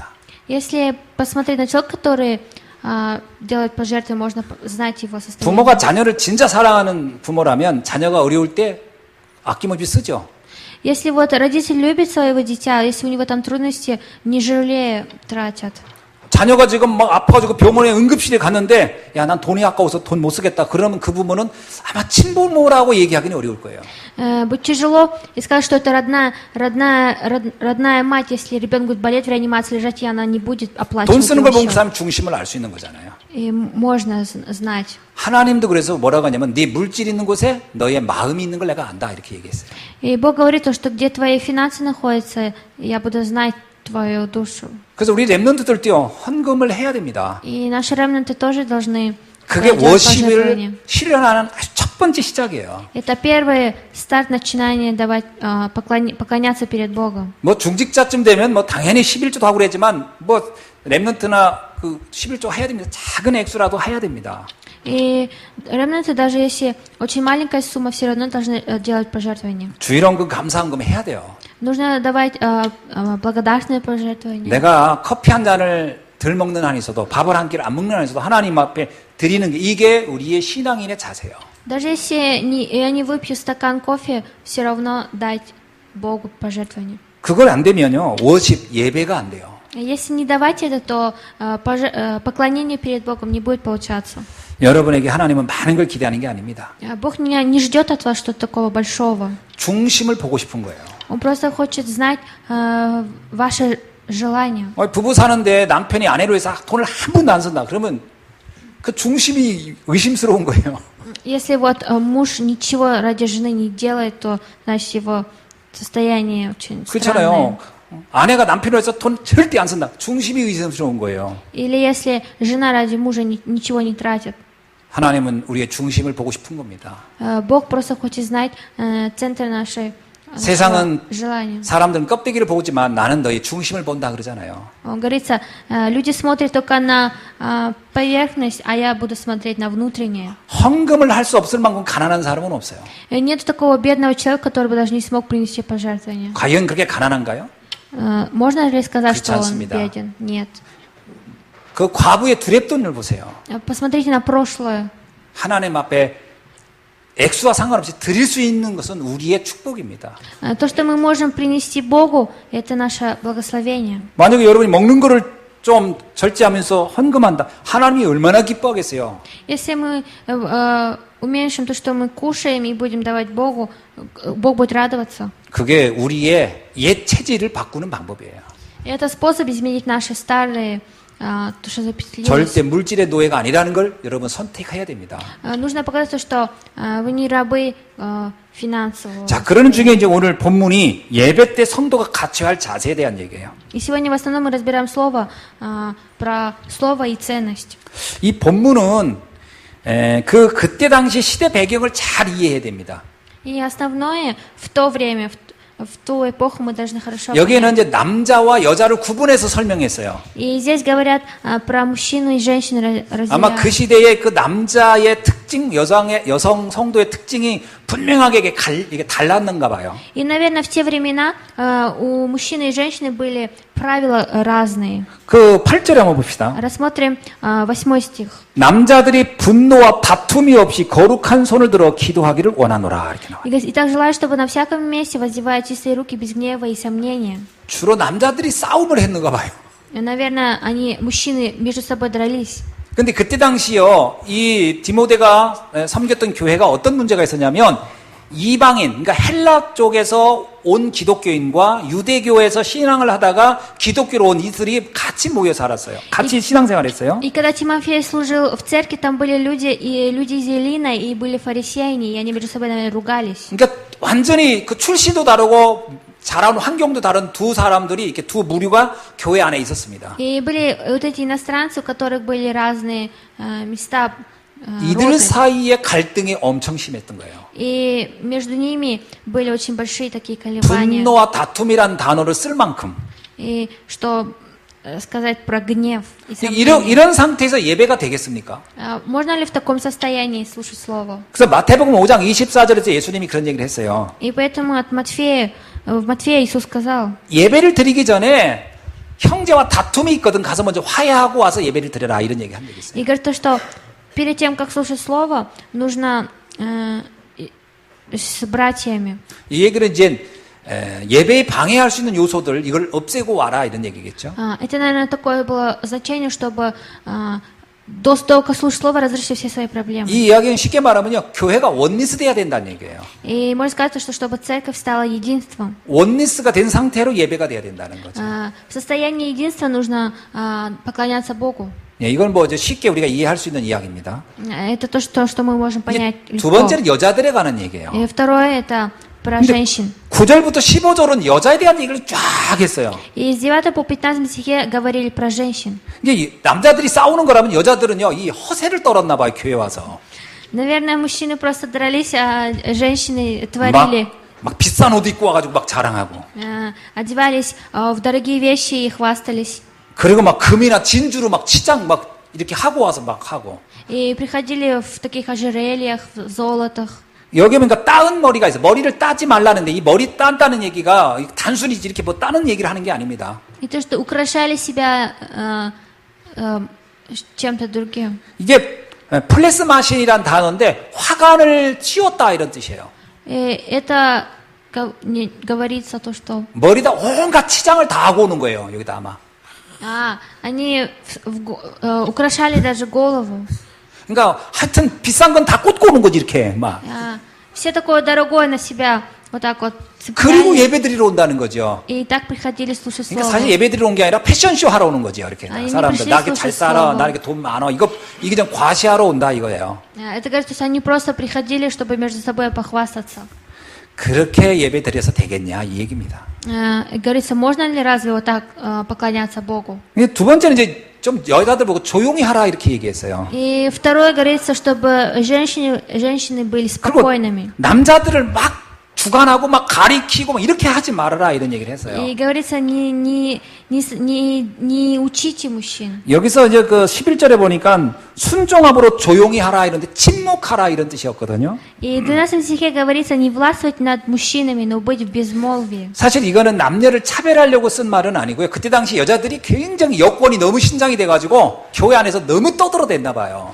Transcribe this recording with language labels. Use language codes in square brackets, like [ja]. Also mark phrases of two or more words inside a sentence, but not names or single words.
[ru] если посмотреть на человека, который делает пожертвы, можно знать его состояние. [ko] 부모가 자녀를 진짜 사랑하는 부모라면 자녀가 어려울 때 아낌없이 쓰죠. [ru] Если вот родитель любит своего дитя, если у него там трудности, не жалея тратят. [ko] 자녀가 지금 막 아파가지고 병원에 응급실에 갔는데 야, 난 돈이 아까워서 돈 못 쓰겠다. 그러면 그 부모는 아마 친부모라고 얘기하기는 어려울 거예요. [ru] Будет тяжело и сказать, что это родная мать, если ребенок будет болеть в реанимации, лежать, и она не будет [ko] 돈 [ru] оплачивать [ko] 쓰는 [ru] его [ko] 걸 보면 그 [ru] счет. [ko] 사람 중심을 알 수 있는 거잖아요. [ru] И можно знать. [ko] 하나님도 그래서 뭐라고 하냐면 네 물질 있는 곳에 너의 마음이 있는 걸 내가 안다 이렇게 얘기했어요. [ru] И Бог говорит, то, что где твои финансы находятся, я буду знать твою душу. [ko] 그래서 우리 랩런트들도요 헌금을 해야 됩니다. [ru] И наши ремнанты тоже должны [ko] 그게 [ru] делать пожертвования. [ko] 워십을 실현하는 아주 첫 번째 시작이에요. [ru] Это первый старт начинания давать, поклоняться перед Богом. [ko] 뭐 중직자쯤 되면 뭐 당연히 11조도 하고 그러지만 뭐 랩런트나 그 11조 해야 됩니다. 작은 액수라도 해야 됩니다. [ru] И ремнанты, даже если очень маленькая сумма, все равно должны делать пожертвования. [ko] 주일헌금 감사헌금 해야 돼요. [ru] Нужно давать благодарственные пожертвования. [ko] 내가 커피 한 잔을 덜 먹는 한이 있어도 밥을 한 끼를 안 먹는 한이 있어도 하나님 앞에 드리는 게 이게 우리의 신앙인의 자세예요. [ru] Даже если я не выпью стакан кофе, все равно дать Богу пожертвование. [ko] 그걸 안 되면요 워십 예배가 안 돼요. [ru] Если не давать это, то поклонение перед Богом не будет получаться. [ko] 여러분에게 하나님은 많은 걸 기대하는 게 아닙니다. [ru] Бог не ждет от вас что-то такого большого. [ko] 중심을 보고 싶은 거예요. [ru] Он просто хочет знать ваше желание. [ko] 부부 사는데 남편이 아내로 해서 돈을 한 번도 안 쓴다. 그러면 그 중심이 의심스러운 거예요. [ru] Если вот муж ничего ради жены не делает, то значит его состояние очень странное. [ko] 그렇잖아요. 아내가 남편으로 해서 돈 절대 안 쓴다. 중심이 의심스러운 거예요. [ru] Или если жена ради мужа ничего не тратит. [ko] 하나님은 우리의 중심을 보고 싶은 겁니다. [ru] Бог просто хочет знать центр нашей [ko] 세상은 [ru] желания. [ko] 사람들은 껍데기를 보지만 나는 너의 중심을 본다 그러잖아요. [ru] Говорится, люди смотрят только на поверхность, а я буду смотреть на внутреннее. [ko] 헌금을 할 수 없을 만큼 가난한 사람은 없어요. [ru] Нет такого бедного человека, который бы даже не смог принести пожертвование. [ko] 과연 그렇게 가난한가요? [ru] Можно ли сказать, [ko] 그렇지 [ru] что он [ko] 않습니다. [ru] беден? Нет. [ko] 그 과부의 두랩돈을 보세요. [ru] Посмотрите на прошлое. [ko] 하나님 앞에 액수와 상관없이 드릴 수 있는 것은 우리의 축복입니다. [ru] То, что мы можем принести Богу, это наше благословение. [ko] 만약에 여러분이 먹는 거를 좀 절제하면서 헌금한다. 하나님이 얼마나 기뻐하겠어요. [ru] Если мы уменьшим то, что мы кушаем, и будем давать Богу, Бог будет радоваться. [ko] 그게 우리의 옛 체질을 바꾸는 방법이에요. [ru] И это способ изменить наши старые то, что запечатлелось. [ko] 절대 물질의 노예가 아니라는 걸 여러분 선택해야 됩니다. [ru] Нужно показать то, что вы не рабы финансового. [ko] 자, 그러는 중에 이제 오늘 본문이 예배 때 성도가 갖춰야 할 자세에 대한 얘기예요. [ru] И сегодня в основном мы разбираем слово, про слово и ценность. [ko] 이 본문은 그때 당시 시대 배경을 잘 이해해야 됩니다. [ru] И основное в то время, в ту эпоху мы должны хорошо [ko] 여기에는 [ru] понять. [ko] 이제 남자와 여자를 구분해서 설명했어요. [ru] И здесь говорят про мужчину и женщину [ko] 아마 그 [ru] разделяют. [ko] 시대에 그 남자의 특징, 여성 성도의 특징이 분명하게 이게 달랐는가 봐요. [ru] И, наверное, в те времена у мужчины и женщины были правила разные. [ko] 그 8절에 한번 봅시다. [ru] Рассмотрим 8 стих. [ko] 남자들이 분노와 다툼이 없이 거룩한 손을 들어 기도하기를 원하노라 이렇게 나와요. [ru] И говорит, «Итак, желаю, чтобы на всяком месте воздевая чистые руки без гнева и сомнения». [ko] 주로 남자들이 싸움을 했는가 봐요. [ru] И, наверное, мужчины между собой дрались. [ko] 근데 그때 당시요, 이 디모데가 섬겼던 교회가 어떤 문제가 있었냐면, 이방인, 그러니까 헬라 쪽에서 온 기독교인과 유대교에서 신앙을 하다가 기독교로 온 이들이 같이 모여 살았어요. 같이 신앙생활 했어요. [ru] И когда Тимофей служил в церкви, там были люди из Елина, и были фарисеяне, и они между собой, наверное, ругались. [ko] 그러니까 완전히 그 출신도 다르고 자라온 환경도 다른 두 사람들이 이렇게 두 무류가 교회 안에 있었습니다. [ru] И были вот эти иностранцы, у которых были разные места [ko] 이들 [ru] роды. [ko] 사이에 갈등이 엄청 심했던 거예요. [ru] И между ними были очень большие такие колебания. [ko] 분노와 다툼이란 단어를 쓸 만큼. [ru] И что сказать про гнев и сомнения. [ko] 이런 상태에서 예배가 되겠습니까? [ru] Можно ли в таком состоянии слушать Слово? [ko] 그래서 마태복음 5장 24절에서 예수님이 그런 얘기를 했어요. [ru] И поэтому в Матфея Иисус сказал, [ko] 예배를 드리기 전에 형제와 다툼이 있거든 가서 먼저 화해하고 와서 예배를 드려라 이런 얘기 한 적이 있어요. [ru] и говорит то, что перед тем, как слушать Слово, нужно с братьями. [ko] 이 얘기는 이제 예배에 방해할 수 있는 요소들 이걸 없애고 와라 이런 얘기겠죠. [ru] Это, наверное, такое было значение, чтобы до того, как слушать Слово, разрешить все свои проблемы. [ko] 이 이야기는 쉽게 말하면요, 교회가 원리스 돼야 된다는 얘기예요. [ru] И можно сказать, что чтобы церковь стала единством. [ko] 원리스가 된 상태로 예배가 돼야 된다는 거죠. [ru] В состоянии единства нужно поклоняться Богу. [ko] 예, 이건 뭐 이제 쉽게 우리가 이해할 수 있는 이야기입니다. [ru] Это то, что мы можем понять [ko] 두 [ru] легко. [ko] 번째는 여자들에 관한 얘기예요. [ru] И второе, это про [ko] 근데 [ru] женщин. [ko] 9절부터 15절은 여자에 대한 얘기를 쫙 했어요. [ru] И с 9 по 15 стихе говорили про женщин. [ko] 이게 남자들이 싸우는 거라면 여자들은요, 이 허세를 떨었나 봐요, 교회 와서. [ru] Наверное, мужчины просто дрались, а женщины творили, [ko] 막 비싼 옷 입고 와가지고 막 자랑하고. [ru] одевались в дорогие вещи и хвастались. [ko] 그리고 막 금이나 진주로 막 치장 막 이렇게 하고 와서 막 하고. [ru] И приходили в таких ожерельях, в золотах. [ko] 여기 보니까 따은 머리가 있어. 머리를 따지 말라는데 이 머리 딴다는 얘기가 단순히 이렇게 뭐 따는 얘기를 하는 게 아닙니다. [ru] И то, что украшали себя чем-то другим. [ko] 이게 플레스마신이란 단어인데 화관을 씌웠다 이런 뜻이에요. [ru] И это говорится то, что [ko] 머리다 온갖 치장을 다 하고 오는 거예요. 여기다 아마. [ru] они украшали даже голову. [ko] 그러니까 하여튼 비싼 건 다 꽂고 오는 거지 이렇게 막. [ru] Все такое дорогое на себя вот так вот [ko] 그리고 [ru] цепляли. [ko] 예배드리러 온다는 거죠. [ru] И так приходили слушать [ko] 그러니까 [ru] Слово. [ko] 사실 예배드리러 온 게 아니라 패션쇼 하러 오는 거죠. 이렇게 아니, 사람들 [ru] пришли [ko] 나 이렇게 잘 [ru] слушать [ko] 살아, [ru] слово. [ko] 나 이렇게 돈 많아. 이게 좀 과시하러 온다 이거예요. [ru] Это говорит, что они просто приходили, чтобы между собой похвастаться. [ko] 그렇게 예배드려서 되겠냐 이 얘기입니다. [ru] Говорится, можно ли разве вот так поклоняться Богу? [ko] 두 번째는 이제 좀 여자들 보고 조용히 하라 이렇게 얘기했어요. [ru] И второе говорится, чтобы женщины были [ko] 그리고 [ru] спокойными. [ko] 남자들을 막 주관하고 막 가리키고 막 이렇게 하지 말아라 이런 얘기를 했어요. [ru] И говорится, не учите мужчин. [ko] 여기서 이제 그 11절에 보니까 순종함으로 조용히 하라 이런데 침묵하라 이런 뜻이었거든요. [ru] И в 12 стихе говорится, не властвовать над мужчинами, но быть в безмолвии. [ko] 사실 이거는 남녀를 차별하려고 쓴 말은 아니고요. 그때 당시 여자들이 굉장히 여권이 너무 신장이 돼가지고 교회 안에서 너무 떠들어댔나 봐요.